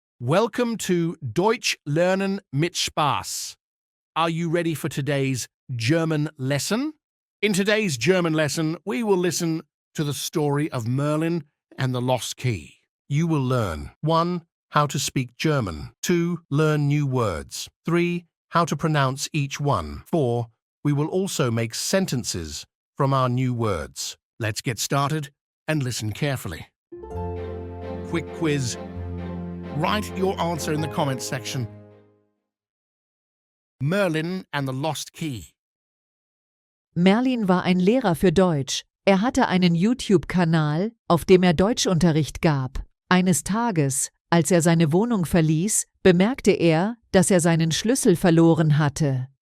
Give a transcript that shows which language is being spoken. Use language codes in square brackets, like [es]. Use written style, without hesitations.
[en] Welcome to Deutsch lernen mit Spaß. Are you ready for today's German lesson? In today's German lesson, we will listen to the story of Merlin and the Lost Key. You will learn 1. How to speak German. 2. Learn new words. 3. How to pronounce each one. 4. We will also make sentences from our new words. Let's get started and listen carefully. Quick quiz. Write your answer in the comments section. Merlin and the Lost Key. [de] Merlin war ein Lehrer für Deutsch. Er hatte einen YouTube-Kanal, auf dem er Deutschunterricht gab. Eines Tages, als er seine Wohnung verließ, bemerkte er, dass er seinen Schlüssel verloren hatte.